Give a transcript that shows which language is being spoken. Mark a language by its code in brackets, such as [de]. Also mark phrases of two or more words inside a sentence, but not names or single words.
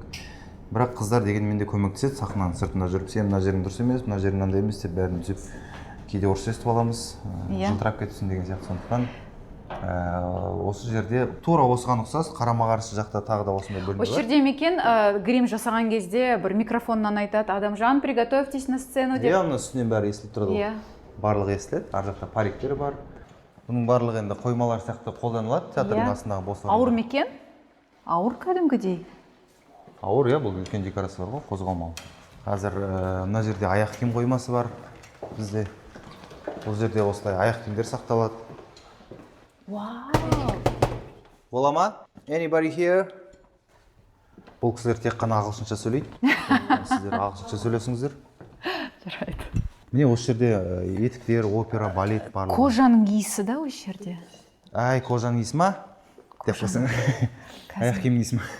[kk] Бірақ қыздар дегенмен де көмектеседі, сахнаның сыртында жүріп, сен мына жерің дұрыс емес, мына жерің мынандай емес деп бәрін түзеп, кейде орыс естіп аламыз, жылтырап кетсін деген сияқты. Сондықтан осы жерде тура осыған ұқсас, қарама-қарсы жақта тағы да осындай бөлме бар. Осы жерде мекен грим жасаған кезде бір микрофоннан айтады, Адамжан, [ru] приготовьтесь на сцену [kk] деп. Иә, оның үстінен бәрі естіліп тұрады. Иә. Барлығы естіледі, ар жақта париктер бар. Бұның барлығы енді қоймалар сияқты қолданылады, театрдың астындағы бос орындар. Ауыр мекен? Ауыр кәдімгідей. Ауыр, иә, бұл үлкен декорациялар ғой, қозғалмалы. Қазір мына жерде аяқ киім қоймасы бар бізде. Бұл жерде осылай аяқ киімдер сақталады. Вау! Бола ма? [en] Anybody here? [kk] Бұл кісілер тек қана ағылшынша сөйлейді. Сіздер ағылшынша сөйлесіңіздер. Жарайды. Міне осы жерде етіктер, опера, балет барлығы. Кожаның иісі да осы жерде. Ай, кожаның иісі ма? Деп қойсаң. Аяқ киімнің иісі ма?